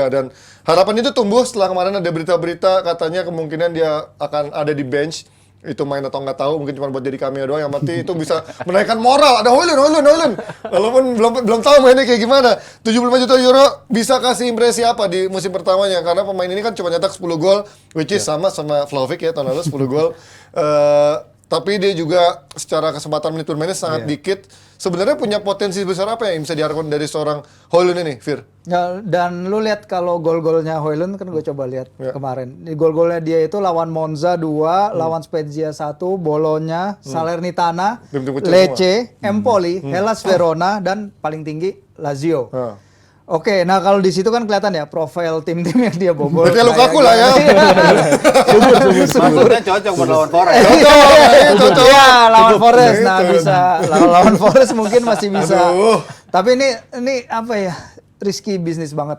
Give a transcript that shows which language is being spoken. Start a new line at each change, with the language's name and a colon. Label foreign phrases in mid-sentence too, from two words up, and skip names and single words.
Indonesian: Dan harapan itu tumbuh setelah kemarin ada berita-berita katanya kemungkinan dia akan ada di bench. Itu main atau nggak tahu, mungkin cuma buat jadi cameo doang, yang penting itu bisa menaikkan moral. Ada Højlund. Walaupun belum tahu mainnya kayak gimana. 75 juta euro bisa kasih impresi apa di musim pertamanya, karena pemain ini kan cuma nyetak 10 gol,
English: which is
Indonesian: sama Vlahovic ya tahun lalu 10 gol. Tapi dia juga secara kesempatan menit bermainnya sangat dikit. Sebenarnya punya potensi besar apa yang bisa diharapkan dari seorang Højlund ini, Fir? Ya, dan lu lihat kalau gol-golnya Højlund kan gue coba lihat kemarin. Di gol-golnya dia itu lawan Monza 2, lawan Spezia 1, Bologna, Salernitana, Lecce, Empoli, Hellas Verona, dan paling tinggi Lazio. Oke, nah kalau di situ kan kelihatan ya profil tim-tim yang dia bobol. Berarti Lukaku lah ya. Maksudnya cocok buat lawan Forest. Cocok. Ya, lawan Forest. Nah, bisa. Lawan Forest mungkin masih bisa. Tapi ini apa ya?
English: Risky bisnis
Indonesian: banget.